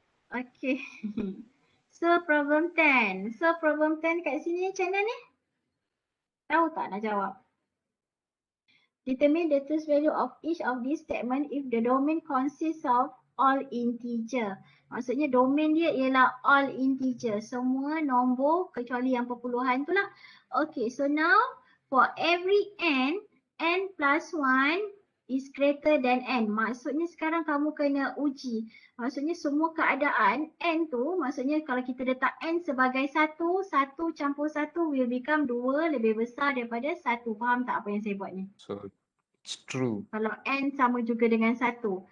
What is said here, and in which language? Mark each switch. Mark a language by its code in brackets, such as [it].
[en] Okay. So, problem 10. [ms] So, problem 10 kat sini macam mana ni? Tahu tak nak jawab? [en] Determine the truth value of each of these statement if the domain consists of all integer. [ms] Maksudnya domain dia ialah all integer. Semua nombor kecuali yang perpuluhan tu lah. [en] Okay, so now for every n plus 1 is greater than n. [ms] Maksudnya sekarang kamu kena uji. Maksudnya semua keadaan n tu, maksudnya kalau kita letak n sebagai 1, 1 campur 1 [en] will become [ms] 2 lebih besar daripada 1. Faham tak apa yang saya buat ni? [en] So it's true. [ms] Kalau n sama juga dengan 1.